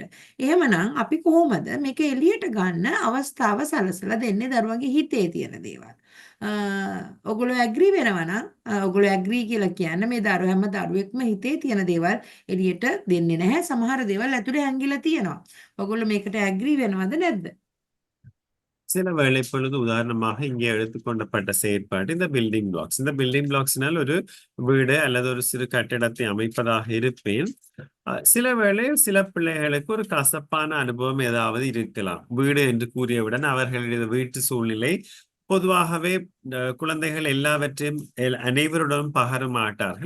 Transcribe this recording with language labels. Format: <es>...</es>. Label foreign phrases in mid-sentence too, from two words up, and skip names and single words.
<si>එහෙමනම් අපි කොහොමද මේක එළියට ගන්න අවස්ථාව සලසලා දෙන්නේ දරුවන්ගේ හිතේ තියෙන දේවල්? ඔගොල්ලෝ ඇග්‍රී වෙනවා නම් ඔගොල්ලෝ ඇග්‍රී කියලා කියන්නේ මේ හැම දරුවෙක්ම හිතේ තියෙන දේවල් එළියට දෙන්නේ නැහැ. සමහර දේවල් ඇතුලේ හැංගිලා තියෙනවා. ඔගොල්ලෝ මේකට ඇග්‍රී වෙනවද නැද්ද?</si> <ta>சில வேளை பொழுது உதாரணமாக இங்கே எடுத்துக்கொள்ளப்பட்ட செயற்பாடு இந்த</ta> <en>building blocks.</en> <ta>இந்த</ta> <en>building blocksனால்</en> <ta>ஒரு வீடு அல்லது ஒரு சிறு கட்டிடத்தை அமைப்பதாக இருப்பேன். சில வேளை சில பிள்ளைகளுக்கு ஒரு கசப்பான அனுபவம் ஏதாவது இருக்கலாம். வீடு என்று கூறியவுடன் அவர்களுடைய வீட்டு சூழ்நிலை பொதுவாகவே குழந்தைகள் எல்லாவற்றையும் அனைவருடனும் பகர மாட்டார்கள்.</ta>